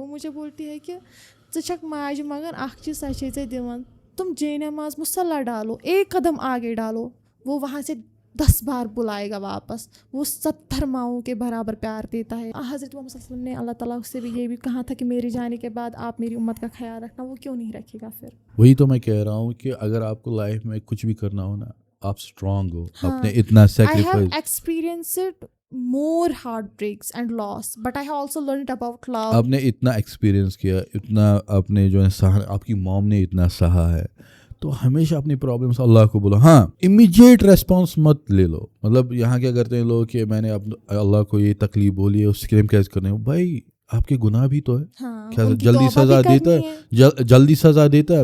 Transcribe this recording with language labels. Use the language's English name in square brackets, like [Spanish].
[Urdu] وہ مجھے بولتی ہے کہ [Kashmiri] ژٕ چھکھ ماجہِ مگر اکھ چیز سۄ چھے ژےٚ دِوان, [Urdu] تم جے نماز مصلی ڈالو, ایک قدم آگے ڈالو, وہ وہاں سے 10 بار بلائے گا واپس. وہ 70 ماؤں کے برابر پیار دیتا ہے. حضرت محمد صلی اللہ علیہ وسلم نے اللہ تعالیٰ سے بھی یہ بھی کہا تھا کہ میرے جانے کے بعد آپ میری امت کا خیال رکھنا. وہ کیوں نہیں رکھے گا پھر؟ وہی تو میں کہہ رہا ہوں کہ اگر آپ کو لائف میں کچھ بھی کرنا ہو نا, آپ اسٹرانگ ہو, آپ نے اتنا sacrifice. [English] I have experienced more heartbreaks and loss, but I have also learned about love. [Urdu] آپ نے اتنا ایکسپیرینس کیا, اتنا آپ نے جو ہے سہا, آپ کی موم نے اتنا سہا ہے, تو ہمیشہ اپنی پرابلمس اللہ کو بولو. ہاں, امیجیٹ ریسپانس مت لے لو. مطلب یہاں کیا کرتے ہیں لوگ کہ میں نے اللہ کو یہ تکلیف بولی ہے, اس کے لیے کیسے کرنے ہو. بھائی آپ کے گناہ بھی تو ہے, کیا جلدی سزا دیتا ہے, جلدی سزا دیتا ہے.